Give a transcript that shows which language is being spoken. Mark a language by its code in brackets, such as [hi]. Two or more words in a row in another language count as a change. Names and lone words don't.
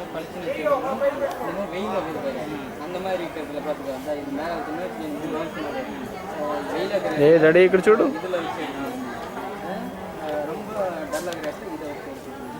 [ta] வெயில் அந்த மாதிரி இருக்கிறதுல பார்த்துக்கலாம் இது மேலே வெயில் [te] ఏ డాడీ ఇక్కడ చూడు [ta] இதில் வச்சு ரொம்ப டல்லாக இருக்கிற இதை வச்சு